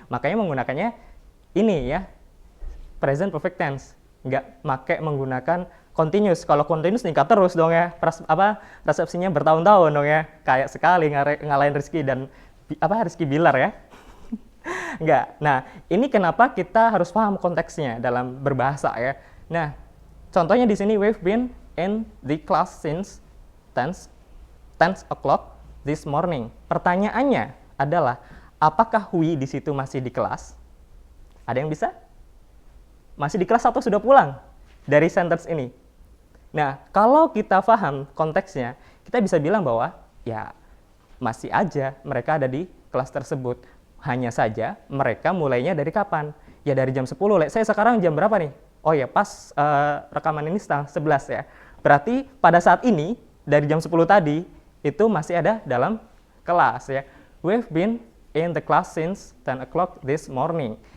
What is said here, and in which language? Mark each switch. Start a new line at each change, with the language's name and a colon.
Indonesian: Makanya menggunakannya ini ya, present perfect tense, nggak menggunakan continuous. Kalau continuous nikah terus dong ya, resepsinya bertahun-tahun dong ya, kayak sekali ngalahin Rizky dan Rizky Bilar ya. Nggak. Nah, ini kenapa kita harus paham konteksnya dalam berbahasa ya. Nah,
English: Contohnya di sini, we've been in the class since 10 o'clock this morning.
Indonesian: Pertanyaannya adalah, apakah we di situ masih di kelas? Ada yang bisa? Masih di kelas atau sudah pulang dari sentence ini? Nah, kalau kita paham konteksnya, kita bisa bilang bahwa ya masih aja mereka ada di kelas tersebut. Hanya saja mereka mulainya dari kapan? Ya dari jam 10. Saya sekarang jam berapa nih? Oh ya, pas rekaman ini setengah 11 ya. Berarti pada saat ini, dari jam 10 tadi, itu masih ada dalam kelas ya.
English: We've been in the class since 10 o'clock this morning.